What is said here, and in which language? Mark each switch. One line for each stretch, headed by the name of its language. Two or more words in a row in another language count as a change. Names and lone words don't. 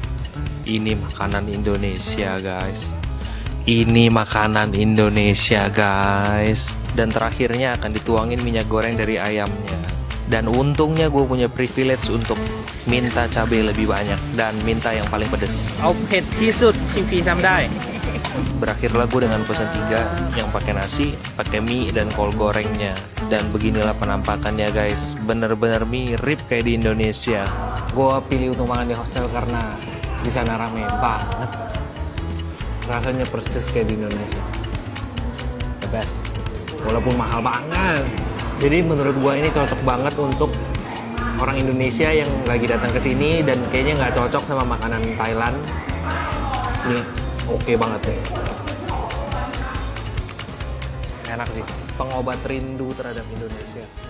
Indonesian: Ini makanan Indonesia guys. Ini makanan Indonesia guys. Dan terakhirnya akan dituangin minyak goreng dari ayamnya. Dan untungnya gue punya privilege untuk minta cabai lebih banyak dan minta yang paling pedes.
Thai: เอาเผ็ดที่สุดที่พี่ทำได้
Indonesian: Berakhirlah gue dengan pesan 3 yang pakai nasi, pakai mie dan kol gorengnya. Dan beginilah penampakannya guys. Bener-bener mirip kayak di Indonesia. Gue pilih untuk makan di hostel karena di sana rame banget. Rasanya persis kayak di Indonesia.
English: The best.
Indonesian: Walaupun mahal banget. Jadi menurut gua ini cocok banget untuk orang Indonesia yang lagi datang ke sini dan kayaknya nggak cocok sama makanan Thailand. Ini oke banget deh. Enak sih, pengobat rindu terhadap Indonesia.